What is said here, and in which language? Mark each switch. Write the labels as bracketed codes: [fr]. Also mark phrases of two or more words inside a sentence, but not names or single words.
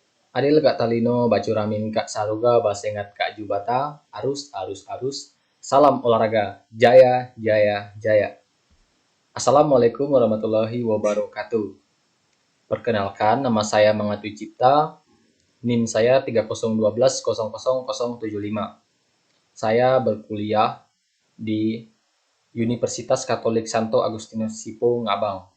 [knx] Adil Kak Talino, Bacuramin Kak Saruga, Basengat Kak Jubata, arus, [id] salam olahraga, jaya, jaya, jaya. [ar] السلام عليكم ورحمة الله وبركاته. [id] Perkenalkan, nama saya Mangatwi Cipta, NIM saya 3012000075. Saya berkuliah di Universitas Katolik Santo Agustinus Sipo, Ngabang.